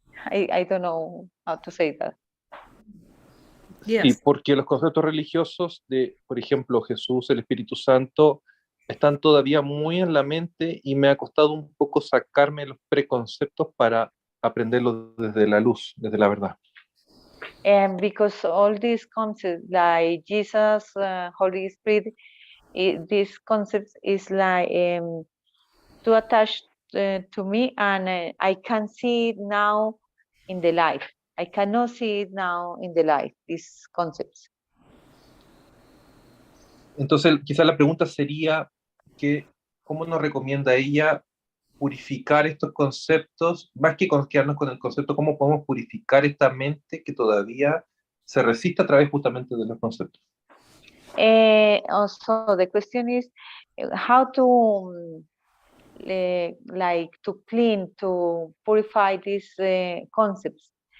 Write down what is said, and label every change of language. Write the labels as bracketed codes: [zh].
[en] I don't know how to say that. Yes. [es] Sí, porque los conceptos religiosos de, por ejemplo, Jesús, el Espíritu Santo, están todavía muy en la mente y me ha costado un poco sacarme los preconceptos para aprenderlos desde la luz, desde la verdad. [en] And because all these concepts like Jesus, Holy Spirit, these concepts is like too attached to me, and I can see it now in the life. I cannot see it now in the life, these concepts. [es] Entonces, quizás la pregunta sería que, ¿cómo nos recomienda ella purificar estos conceptos? Más que quedarnos con el concepto, ¿cómo podemos purificar esta mente que todavía se resiste a través justamente de los conceptos? [en] Also, the question is how to like to clean, to purify these concepts.